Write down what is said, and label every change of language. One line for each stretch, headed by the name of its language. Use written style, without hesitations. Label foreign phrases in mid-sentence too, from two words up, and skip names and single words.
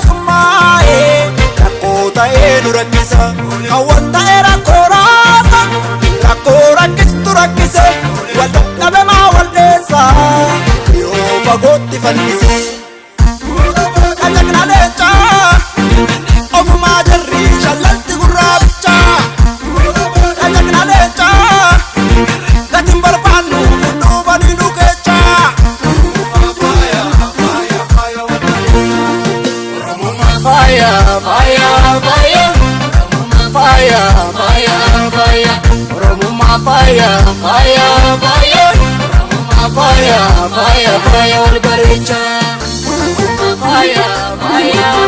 Oromo: summaa'ee rakkoo ta'ee nu rakkisa hawwan ta'ee rakkoo raasa rakkoo rakkistu rakkise wal dadhabe maa wal dheessa yoo fagootti fannise. Dhagna leecha ofumaa jarri shallalti gurraacha dhagna leecha gatiin barbaannu hunduu badiinu keecha.
English: Fire, fire, fire, fire, fire, fire, Oromummaa fire, fire, fire, Oromummaa fire, fire, fire,
Oromo: wal bareecha.
English: Fire, fire.